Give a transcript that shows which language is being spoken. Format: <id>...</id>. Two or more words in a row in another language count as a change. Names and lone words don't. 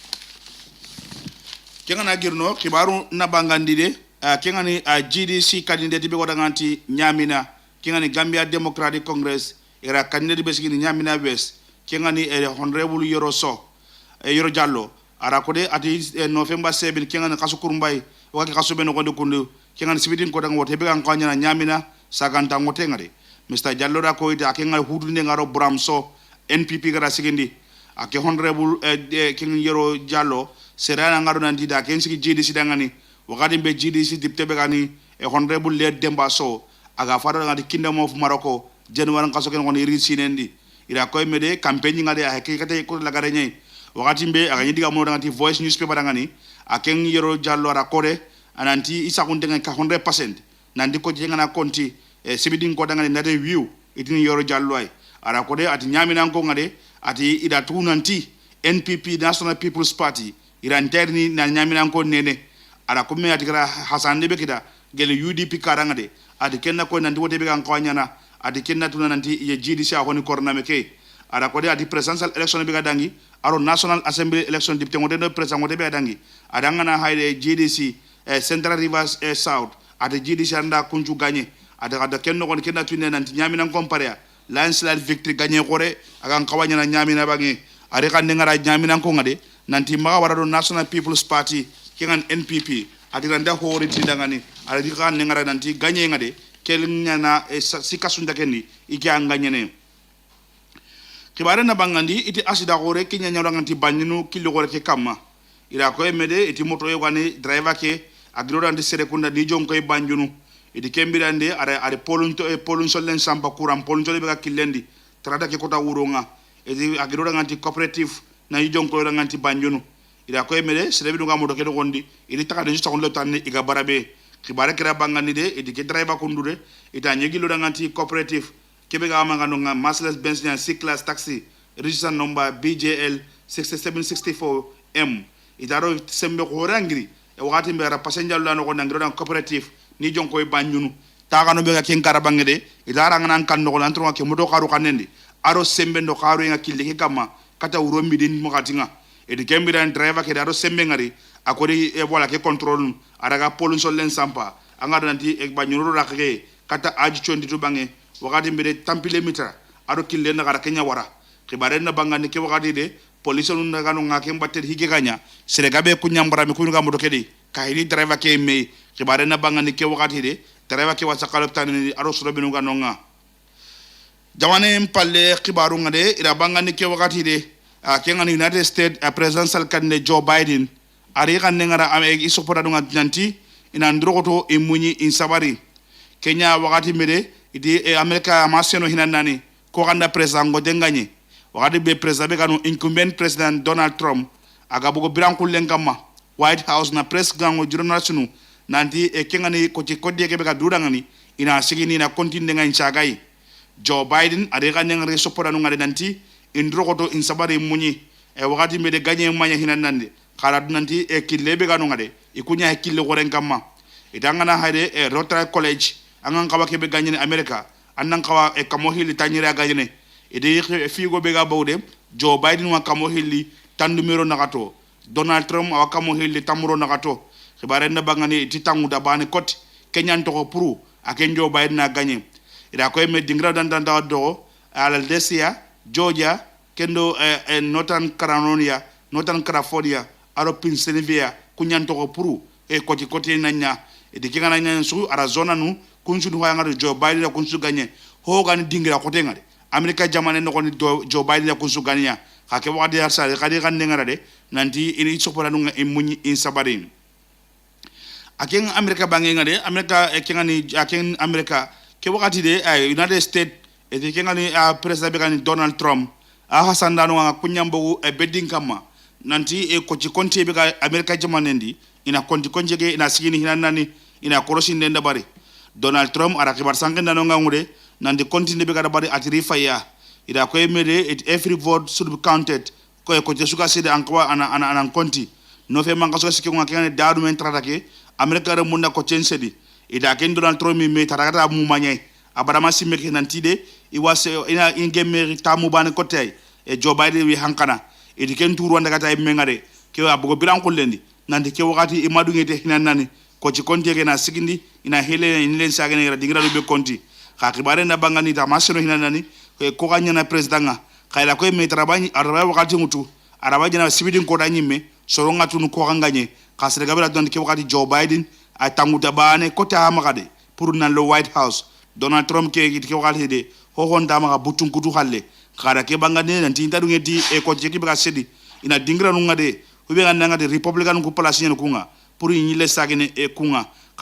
<snk>kengana girno kibaru na bangandi de kengani GDC candidate be godanganti nyamina kengani Gambia Democratic Congress era candidate be sigini nyamina west kengani honorable Yoro Diallo ara kode ati November 7 kengani kasu kurumbay waki kasu be no gonde kundu kengani sibidin ko dang wote be kan kanya nyamina saganta ngote ngade Mr. Diallo da ko ita kengani hudunde ngaro Bramso NPP gara sigindi ake honorable kengani Yoro Diallo serana ngaro nandi da ken sigi GDC dangani wakati be GDC dipte be gani honorable Led Demba So aga fara ngadi Kingdom of Morocco January kaso ken ngoni risinendi ira koy mede campaign ngade hakikate ko lagare nyai wakati mbe aga nyidiga mo ngati Voice newspaper dangani aken Yoro Diallo ara kore ananti isa kundenga ka 100% nandi ko jengana konti sibidin ko dangani nade view idini Yoro Diallo ay ara kode ati nyamina ko ngade ati ida tunanti NPP National People's Party ira interni na nyamina ko nene ara ko me atikara hasande be kita gele UDP karanga de adi kenna ko nanti wote be kan kawanyana adi kenna tuna nanti ye GDC a honi korna me ke ara ko de adi</snk> <en>presidential election</en> <snk>be dangi aro</snk> <en>national assembly election</en> <snk>dipte ngote do president ngote be dangi adanga na hayde GDC Central Rivers South adi GDC anda kunju gagné ada kenno ko kenna tuna nanti nyamina</snk> <en>compare landslide victory</en> <snk>gagné kore akan kawanyana nyamina bangi ari kan ngara nyamina ko ngade nanti maga warado National People's Party kengan NPP adi randa hori tindangani adi kan ngara nanti gagné ngade kelnyana sikasunda kenni iki anganyene kibare na bangandi iti asida gore kinya nyawra nganti banyinu kilo gore ke kama ira ko emede iti moto yo gani driver ke agro andi sere kunda di jom koy banjunu iti kembirande are polun solen samba kuram polun solen be kilendi trada ke kota wuronga iti agro nganti cooperative na jom koy nganti banjunu ira ko emede sere bi nga moto ke do gondi iti taka de justakon lo tanne iga barabe kibare kira bangandi de iti ke driver kundude ita nyegilo nganti cooperative kebe ga amanga nga Mercedes Benz C class</snk> <en>taxi register number</en> <snk>BJL 6764M idaro sembe ko rangiri e wakati mbera passenger lano ko nangiro dan cooperative ni jonko e banyunu taga no be ga ken karabange de idara ngana kan no lantro ke moto karu kanendi aro sembe ndo karu nga kille ke kama kata urombi din mo katinga e de kembi dan driver ke daro sembe ngari akori e wala ke control araga polun solen sampa anga nanti e banyunu rakke kata aji chondi to bange wakati mbere tampile mitra aro kille na gara kenya wara kibare na bangani ke wakati de police nun daga no ngake mbatte hige kanya seregabe kunyambara mi kunuga moto kedi kahiri driver ke me kibare na bangani ke wakati de driver ke wasakalo tani aro suro binu ga nonga jawane mpalle kibaru ngade ira bangani ke wakati de kenga ni United States</snk> <en>presidential candidate</en> <snk>Joe Biden ari kan ngara ame isopora dunga nyanti ina ndrogoto imunyi insabari Kenya wakati mbere idi America amaseno hinanani ko ganda president ngo denganye wakati be president be kanu</snk> <en>incumbent president</en> <snk>Donald Trump aga bugo biranku lengama White House na press gango journalistunu nanti kengani ko ci kodde ke be ka dudangani ina sigini na continue ngai chagai Joe Biden ade kan ngare sopora no ngade nanti indrogoto insabari munyi wakati be de ganye manya hinanande kala nanti kilebe kanu ngade ikunya kille goren kama idangana hade Rotary College angan kawa kebe ganyene America annan kawa kamo hili tanyira ganyene ede figo bega bawde Joe Biden wa kamo hili tandumero nakato Donald Trump wa kamo hili tamuro nakato khibare na bangani titangu da bane kot kenyan to ko puru aken Joe Biden na ganye ida ko me dingra dan do Aldesia Georgia kendo Northern Carolina Northern California aro Pennsylvania kunyan to ko puru koti nanya ede kingana nanya su Arizona nu kunsu du ngari Joe Biden kunsu ganye ho gani dingira ko tengade America jamane no ko Joe Biden kunsu ganya hake wadi arsa kadi kan ngara de nanti ini sopora no munyi in sabarin aken America bangi ngade America kengani aken America ke wakati de United States e kengani president be Donald Trump hasanda no kunyambo bedding kama nanti ko ci konti be America jamane ndi ina konti konjege ina sigini hinanani ina korosi ndenda bari Donald Trump ara kibar sangen dano ngure nandi continue be kada bari atiri faya ida ko emede</snk> <en>every vote should be counted</en> <snk>ko jesuka sede ankwa ana konti no fe manga so sikki ngakene daadu men tratake America re munda ko chensedi ida ken Donald Trump mi tarakata mu manye abarama simeke nantide</snk> <en>I was</en> <snk>ina ingeme tamu bane kotay Joe Biden wi hankana idi ken turu wanda kata mengare ke abugo bilan kullendi nandi ke wakati imadu ngete hinanani ko ci konti ke na sigindi ina hele ina len sagene ra dingra be konti ka kibare na bangani ta masino hinanani ko ganya na president nga kayla ko me trabani araba wakati mutu araba jana sibidin ko danyime soronga tunu ko ganganye ka sere gabela don ke wakati Joe Biden a tanguta bane ko ta makade pour na lo White House Donald Trump ke wakati de ho honda maka butun kutu halle kara ke bangane nanti inta dungeti ko ci ke sedi ina dingra nunga de hube ngana de Republican ko place nyen kunga pour ñile sagene kunga ka</snk>